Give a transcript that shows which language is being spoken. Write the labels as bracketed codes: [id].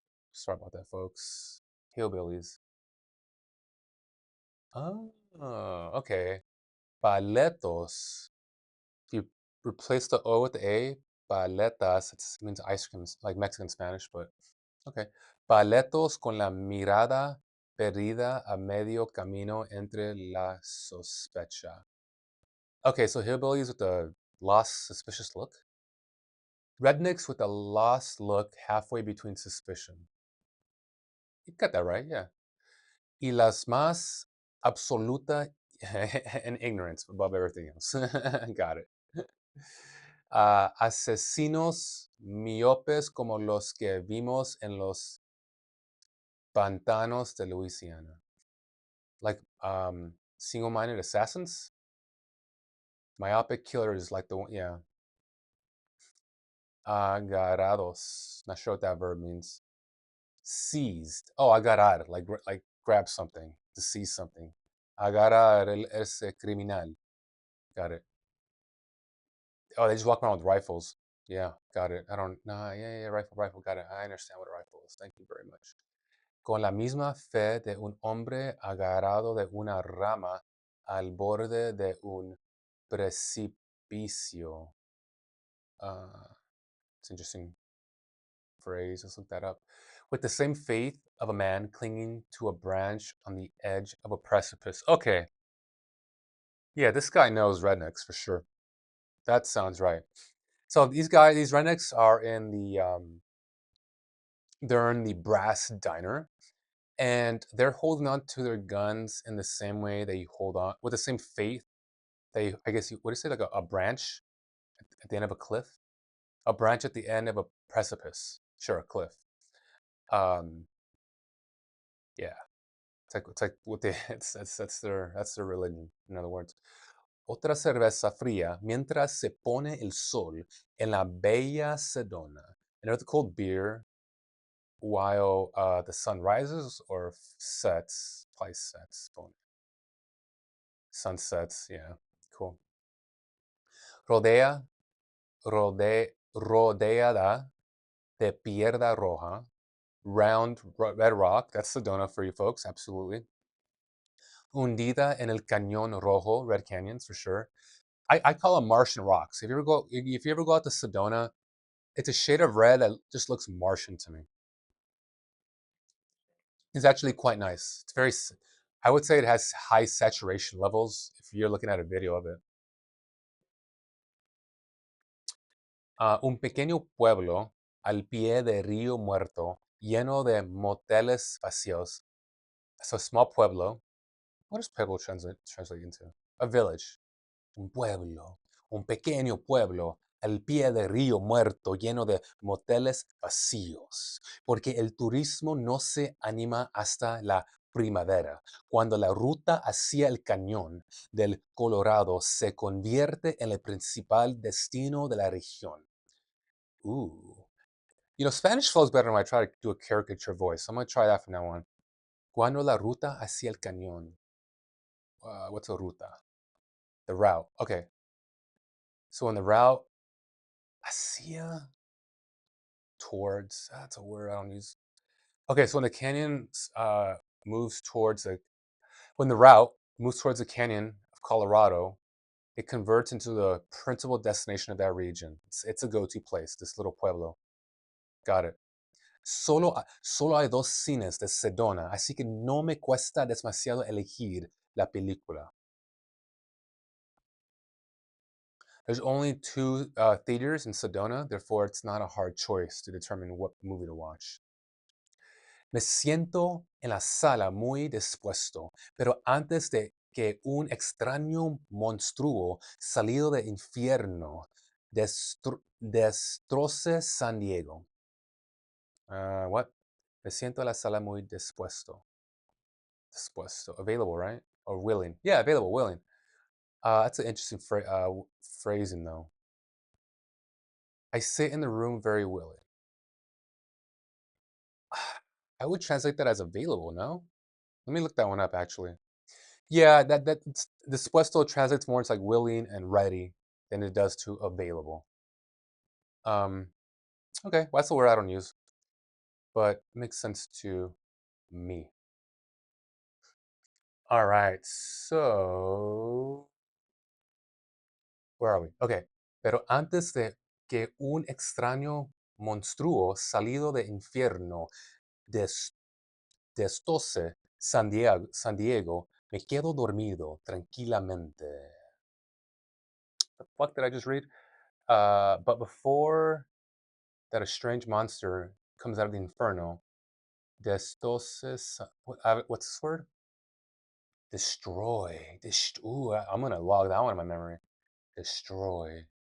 [en] Sorry about that, folks. Hillbillies. Oh, okay. Paletos. You replace the O with the A. Paletas, it means ice cream, like Mexican Spanish, but okay. [es] Paletos con la mirada perdida a medio camino entre la sospecha. [en] Okay, so hillbillies with a lost, suspicious look. Rednecks with a lost look halfway between suspicion. You got that right, yeah. [es] Y las más absoluta [en] and ignorance above everything else. Got it. [es] Asesinos miopes como los que vimos en los pantanos de Louisiana. [en] Like single-minded assassins? Myopic killers like the one, yeah. Agarrados. Not sure what that verb means. Seized. Oh, agarrar, like grab something, to seize something. [es] Agarrar ese criminal. [en] Got it. Oh, they just walk around with rifles. Yeah, got it. I don't. Nah, yeah, rifle. Got it. I understand what a rifle is. Thank you very much. [es] Con la misma fe de un hombre agarrado de una rama al borde de un precipicio. [en] It's an interesting phrase. Let's look that up. With the same faith of a man clinging to a branch on the edge of a precipice. Okay. Yeah, this guy knows rednecks for sure. That sounds right. So these rednecks are in they're in the brass diner, and they're holding on to their guns in the same way that you hold on with the same faith. They, I guess, you what do you say, like a branch at the end of a cliff, a branch at the end of a precipice. Sure, a cliff. Um, yeah, it's like what they that's their religion. In other words, [es] otra cerveza fría mientras se pone el sol en la bella Sedona. [en] Another cold beer while the sun rises or sets. Probably sets. Sunsets. Yeah, cool. [es] Rodea, rodeada de piedra roja, [en] round red rock. That's Sedona for you folks, absolutely. [es] Hundida en el cañón rojo, [en] red canyons for sure. I call them Martian rocks. If you ever go out to Sedona, it's a shade of red that just looks Martian to me. It's actually quite nice. I would say it has high saturation levels if you're looking at a video of it. [es] Un pequeño pueblo al pie de Río Muerto, lleno de moteles vacíos. [en] So small pueblo. What does pueblo translate into? A village. [es] Un pueblo. Un pequeño pueblo al pie de Río Muerto, lleno de moteles vacíos. Porque el turismo no se anima hasta la primavera, cuando la ruta hacia el cañón del Colorado se convierte en el principal destino de la región. Ooh. [en] Spanish flows better when I try to do a caricature voice. I'm going to try that from now on. [es] Cuando la ruta hacia el cañón. [en] What's a ruta? The route. Okay. So on the route, hacia, towards, that's a word I don't use. Okay, so when the canyon moves towards when the route moves towards the canyon of Colorado, it converts into the principal destination of that region. It's a go-to place, this little pueblo. Got it. [es] Solo hay dos cines de Sedona, así que no me cuesta demasiado elegir la película. [en] There's only two theaters in Sedona, therefore it's not a hard choice to determine what movie to watch. [es] Me siento en la sala muy dispuesto, pero antes de que un extraño monstruo salido del infierno destroce San Diego. [en] What? [es] Me siento en la sala muy dispuesto. [en] Dispuesto. Available, right? Or willing. Yeah, available, willing. That's an interesting phrasing, though. I sit in the room very willing. I would translate that as available, no? Let me look that one up, actually. Yeah, that dispuesto translates more to like willing and ready than it does to available. Okay, well, that's the word I don't use, but it makes sense to me. All right, so where are we? Okay, [es] pero antes de que un extraño monstruo salido de infierno des, destose San Diego, me quedo dormido tranquilamente. [en] The fuck did I just read? But before that a strange monster comes out of the inferno, destose, what's this word? Destroy. Ooh, I'm gonna log that one in my memory. Destroy.